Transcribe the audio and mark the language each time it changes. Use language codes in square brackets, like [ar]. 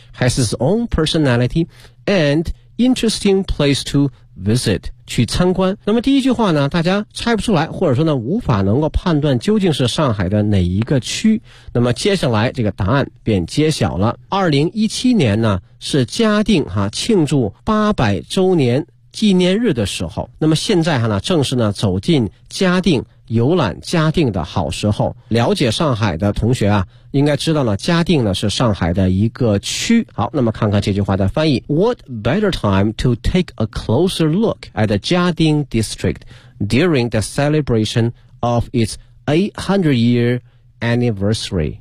[en] has its own personality and interesting place to visit， [zh] 去参观。那么第一句话呢大家猜不出来，或者说呢无法能够判断究竟是上海的哪一个区，那么接下来这个答案便揭晓了。 2017年呢是嘉定哈庆祝800周年纪念日的时候，那么现在呢正是呢走进嘉定游览嘉定的好时候。了解上海的同学啊应该知道了嘉定呢是上海的一个区。好，那么看看这句话的翻译。 [en] What better time to take a closer look at the Jiading district during the celebration of its 800 year anniversary。